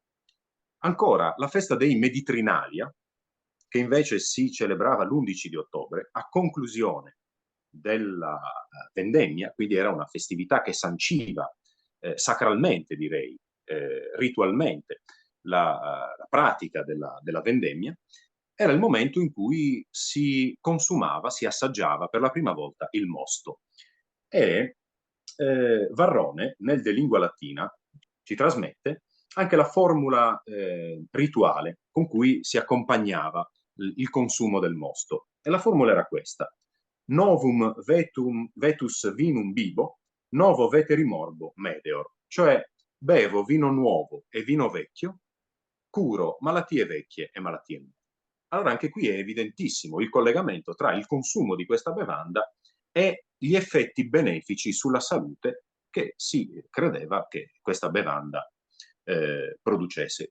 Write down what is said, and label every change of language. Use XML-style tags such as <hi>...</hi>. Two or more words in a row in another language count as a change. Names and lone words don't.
<it>Ancora, la festa dei Meditrinalia, che invece si celebrava l'11 di ottobre, a conclusione della vendemmia, quindi era una festività che sanciva sacralmente, direi, ritualmente, la pratica della vendemmia, era il momento in cui si consumava, si assaggiava per la prima volta il mosto. E Varrone, nel De Lingua Latina, ci trasmette anche la formula rituale con cui si accompagnava il consumo del mosto. E la formula era questa:</it> <la>novum vetus vinum bibo, novo veteri morbo medeor.</la> <it>Cioè, bevo vino nuovo e vino vecchio, curo malattie vecchie e malattie nuove. Allora anche qui è evidentissimo il collegamento tra il consumo di questa bevanda e gli effetti benefici sulla salute che si credeva che questa bevanda producesse.</it>